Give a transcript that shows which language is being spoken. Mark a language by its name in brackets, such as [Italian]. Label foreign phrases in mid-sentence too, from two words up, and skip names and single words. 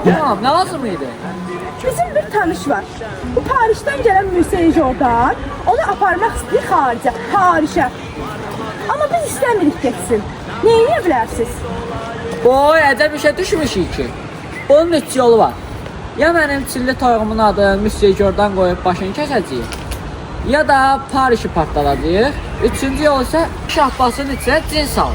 [Turkish] Tamam, ne lazım mıydı? [Azerbaijani] Bizim bir tanış var. [Turkish] Bu Paris'ten gelen Müseyin Jordan. [Azerbaijani] Onu aparmaq istəyir xaricə, Paris'e. Ama biz istəmirik getsin. Ne edə bilərsiniz? Oy, əcəb işə düşmüşük ki. Onun üç yolu var. Ya mənim çilli toyuğumun adını Müsey Jordan qoyub başını kəsəcəyik. Ya da Paris'i partladacağıq. Üçüncü yol isə şahbasının içine cin salır.